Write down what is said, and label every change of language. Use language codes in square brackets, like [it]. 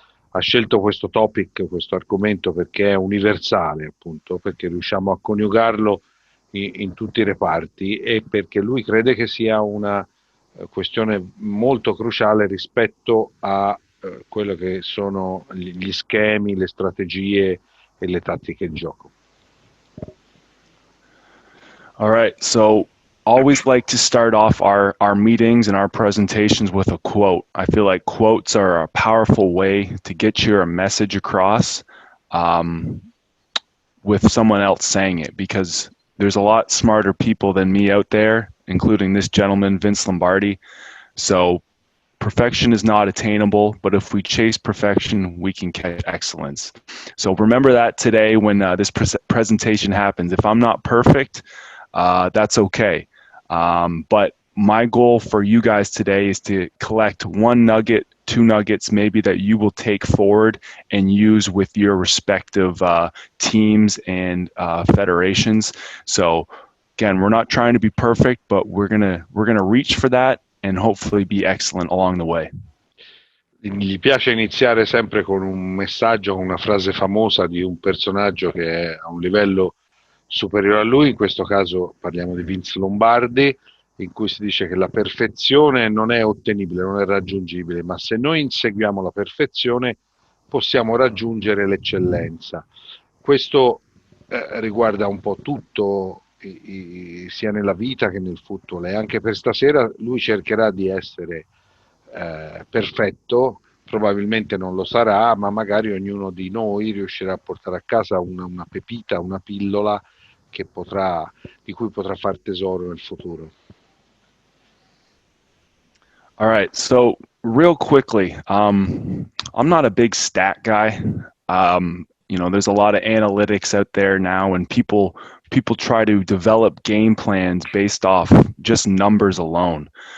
[it] Ha scelto questo topic, questo argomento, perché è universale, appunto, perché riusciamo a coniugarlo in tutti i reparti e perché lui crede che sia una questione molto cruciale rispetto a quello che sono gli schemi, le strategie e le tattiche di gioco. [en] All right, so always like to start off our meetings and our presentations with a quote. I feel like quotes are a powerful way to get your message across with someone else saying it, because there's a lot smarter people than me out there, including this gentleman, Vince Lombardi. So perfection is not attainable, but if we chase perfection, we can catch excellence. So remember that today when this presentation happens. If I'm not perfect, that's okay. But my goal for you guys today is to collect one nugget, two nuggets maybe that you will take forward and use with your respective teams and federations. So again, we're not trying to be perfect, but we're gonna reach for that and hopefully be excellent along the way. [it] Gli piace iniziare sempre con un messaggio, con una frase famosa di un personaggio che è a un livello superiore a lui, in questo caso parliamo di Vince Lombardi, in cui si dice che la perfezione non è ottenibile, non è raggiungibile, ma se noi inseguiamo la perfezione possiamo raggiungere l'eccellenza. Questo riguarda un po' tutto, sia nella vita che nel football, e anche per stasera lui cercherà di essere perfetto, probabilmente non lo sarà, ma magari ognuno di noi riuscirà a portare a casa una pepita, una pillola di cui potrà far tesoro nel futuro. [en] All right, so real quickly, I'm not a big stat guy. There's a lot of analytics out there now, and people try to develop game plans based off just numbers alone.